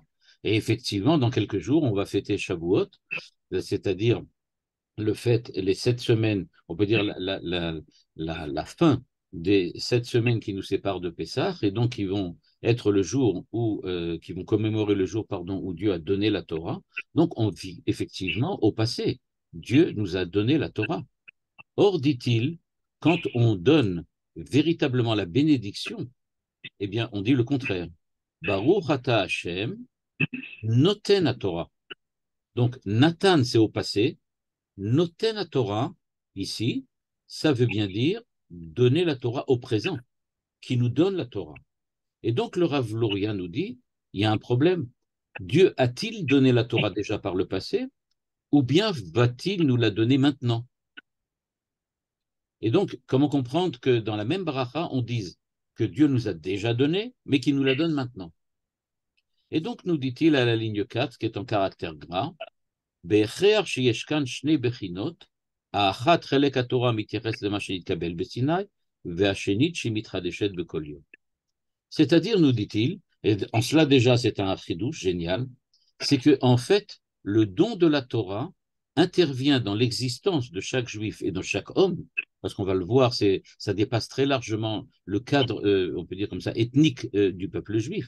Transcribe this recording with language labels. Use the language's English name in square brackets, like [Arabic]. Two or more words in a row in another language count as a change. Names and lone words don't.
[French] Et effectivement, dans quelques jours, on va fêter Shavuot, c'est-à-dire les 7 semaines, on peut dire la fin des 7 semaines qui nous séparent de Pessah, et donc qui vont être le jour qui vont commémorer le jour, pardon, où Dieu a donné la Torah. Donc on vit effectivement au passé. Dieu nous a donné la Torah. Or, dit-il, quand on donne véritablement la bénédiction, eh bien, on dit le contraire. [Hebrew] ברוך אתה השם, נותן התורה. [French] Donc, Nathan, c'est au passé. [Hebrew] נותן התורה, [French] ici, ça veut bien dire donner la Torah au présent, qui nous donne la Torah. Et donc, le Rav Luria nous dit, il y a un problème. Dieu a-t-il donné la Torah déjà par le passé, ou bien va-t-il nous la donner maintenant? Et donc, comment comprendre que dans la même bracha, on dise que Dieu nous a déjà donné, mais qu'il nous la donne maintenant? Et donc, nous dit-il à la ligne 4, qui est en caractère gras, [Hebrew] בהכרח שיש כאן שני בחינות, האחת חלק התורה מתייחס למה שנתקבל בסיני, והשנית שהיא מתחדשת בכל יום. [French] C'est-à-dire, nous dit-il, et en cela déjà c'est un chidouche génial, c'est que en fait, le don de la Torah intervient dans l'existence de chaque juif et de chaque homme, parce qu'on va le voir, ça dépasse très largement le cadre, on peut dire comme ça, ethnique du peuple juif.